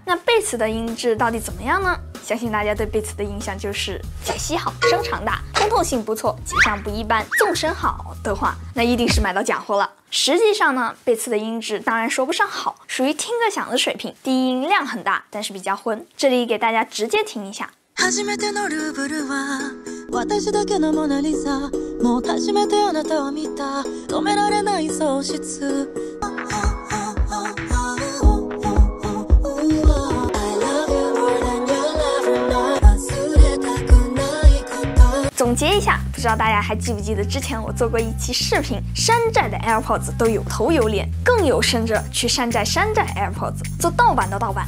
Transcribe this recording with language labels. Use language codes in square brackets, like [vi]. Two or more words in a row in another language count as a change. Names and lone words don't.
[zh] 那 Beats 的音质到底怎么样呢？相信大家对 Beats 的印象就是解析好，声场大，通透性不错，吉祥不一般。纵声好的话，那一定是买到假货了。实际上呢，Beats 的音质当然说不上好，属于听个响的水平，低音量很大，但是比较昏。这里给大家直接听一下。 [ja] 初めてのルーブルは私だけのモナリザもう初めてあなたを見た止められない喪失 [zh] 总结一下，不知道大家还记不记得之前我做过一期视频，山寨的 AirPods 都有头有脸，更有甚者去山寨AirPods， 做盗版的盗版。